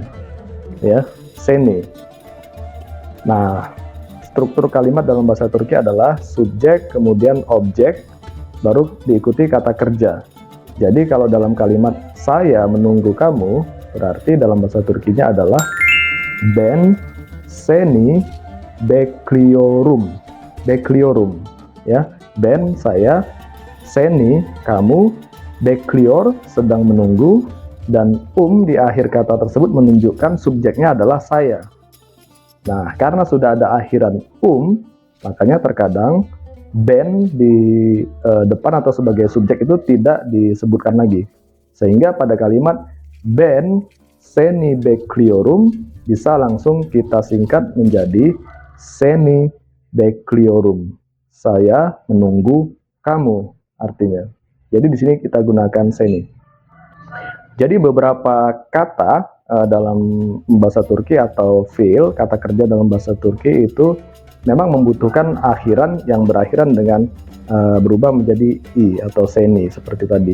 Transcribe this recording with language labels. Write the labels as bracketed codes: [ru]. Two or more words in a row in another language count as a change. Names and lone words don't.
[id] Ya, seni. Nah, struktur kalimat dalam bahasa Turki adalah subjek, kemudian objek, baru diikuti kata kerja. Jadi kalau dalam kalimat saya menunggu kamu, berarti dalam bahasa Turkinya adalah [tr] ben seni bekliyorum. [id] Bekliyorum. Ya, ben saya, seni kamu, bekliyor sedang menunggu, dan di akhir kata tersebut menunjukkan subjeknya adalah saya. Nah, karena sudah ada akhiran makanya terkadang Ben di depan atau sebagai subjek itu tidak disebutkan lagi. Sehingga pada kalimat [tr] Ben seni bekliorum [id] bisa langsung kita singkat menjadi [tr] seni bekliorum. [id] Saya menunggu kamu artinya. Jadi di sini kita gunakan seni. Jadi beberapa kata dalam bahasa Turki atau fiil, kata kerja dalam bahasa Turki itu memang membutuhkan akhiran yang berakhiran dengan berubah menjadi i atau seni seperti tadi.